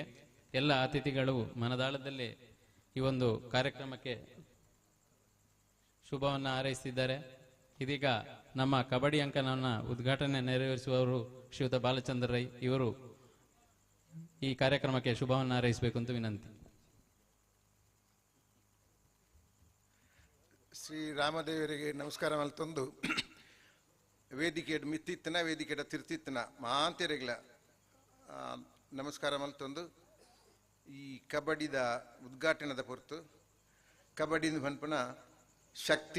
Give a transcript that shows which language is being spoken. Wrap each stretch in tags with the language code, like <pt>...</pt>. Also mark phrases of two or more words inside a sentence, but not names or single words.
<kn>ಎಲ್ಲ ಅತಿಥಿಗಳು ಮನದಾಳದಲ್ಲಿ ಈ ಒಂದು ಕಾರ್ಯಕ್ರಮಕ್ಕೆ ಶುಭವನ್ನು ಹಾರೈಸಿದ್ದಾರೆ. ಇದೀಗ ನಮ್ಮ ಕಬಡ್ಡಿ ಅಂಕಣವನ್ನು ಉದ್ಘಾಟನೆ ನೆರವೇರಿಸುವವರು ಶ್ರೀಯುತ ಬಾಲಚಂದ್ರ ರೈ ಇವರು ಈ ಕಾರ್ಯಕ್ರಮಕ್ಕೆ ಶುಭವನ್ನು ಹಾರೈಸಬೇಕು ಅಂತ ವಿನಂತಿ.</kn> <tcy>ಶ್ರೀ ರಾಮದೇವರಿಗೆ ನಮಸ್ಕಾರ ಮಲ್ತೊಂದು ವೇದಿಕೆಯ ಮಿತ್ತಿತ್ತನ ವೇದಿಕೆಯ ತಿರ್ತಿತ್ತನ ಮಾಂತೆರೆಗಳ ನಮಸ್ಕಾರ ಮಲ್ತೊಂದು ಈ ಕಬಡ್ಡಿದ ಉದ್ಘಾಟನದ ಹೊರತು ಕಬಡ್ಡಿನ ಪನ್ಪನ ಶಕ್ತಿ</tcy>